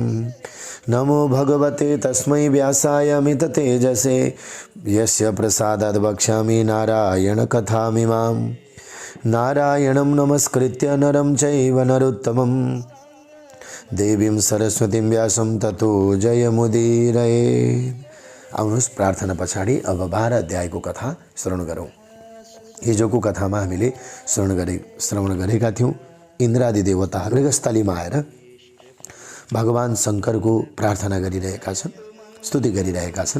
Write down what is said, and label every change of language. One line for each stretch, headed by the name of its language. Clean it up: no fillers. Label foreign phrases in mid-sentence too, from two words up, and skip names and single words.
Sanskrit: नमो भगवते तस्मै व्यासाय मिततेजसे यस्य प्रसादात् वक्ष्यामि नारायण कथामिमाम्। नारायणं नमस्कृत्य नरं चैव नरोत्तमं देवीं सरस्वतीं व्यासं ततो जयमुदीरये।
Nepali: आउनुहोस् प्रार्थना पछाडि अब 12 अध्यायको कथा श्रवण गरौँ। हिजोको कथामा हामीले श्रवण गरेका थियौँ। इन्द्रादि देवता मृगस्थलीमा आएर भगवान शङ्करको प्रार्थना गरिरहेका छन्, स्तुति गरिरहेका छन्।